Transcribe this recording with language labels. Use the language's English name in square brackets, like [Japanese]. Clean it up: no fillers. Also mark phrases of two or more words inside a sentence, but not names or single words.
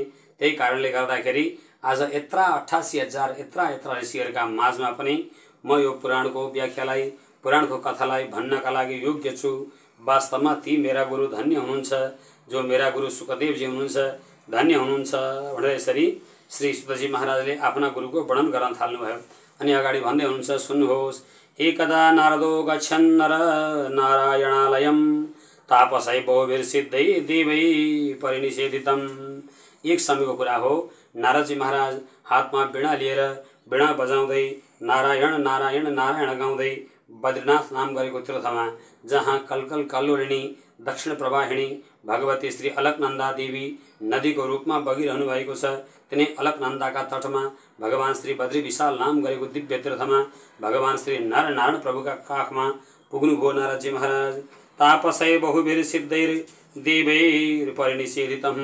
[Nepali] त्यही कारणले गर्दाखेरि आज यत्रा 88,000 यत्रा ऋषिहरूका माझमा पनि म यो पुराणको व्याख्यालाई, पुराणको कथालाई भन्नका लागि योग्य छु। वास्तवमा ती मेरा गुरु धन्य हुनुहुन्छ, जो मेरा गुरु सुकदेवजी हुनुहुन्छ, धन्य हुनुहुन्छ भनेर यसरी श्री सुतजी महाराजले आफ्ना गुरुको वर्णन गर्न थाल्नुभयो। अनि अगाडि भन्दै हुनुहुन्छ, सुन्नुहोस्, [Sanskrit] एकदा नारदो गच्छन् नर नारायणालयं तापसै बहुभिर्सिद्धै देवै परिनिषेधितम्। [Nepali] एक समयको कुरा हो, नारदजी महाराज हातमा वीणा लिएर वीणा बजाउँदै नारायण नारायण नारायण गाउँदै बद्रीनाथ नाम गरेको तीर्थमा, जहाँ कलकल कल्लोलिनी दक्षिण प्रवाहिणी भगवती श्री अलकनन्दा देवी नदीको रूपमा बगिरहनु भएको छ, तिनै अलकनन्दाका तटमा भगवान श्री बद्री विशाल नाम गरेको दिव्य तीर्थमा भगवान श्री नरनारायण प्रभुका काखमा पुग्नुभयो नारदजी महाराज। [Sanskrit] तापसै बहुभिर्सिद्धैर देवैर परिनिषेधितम्।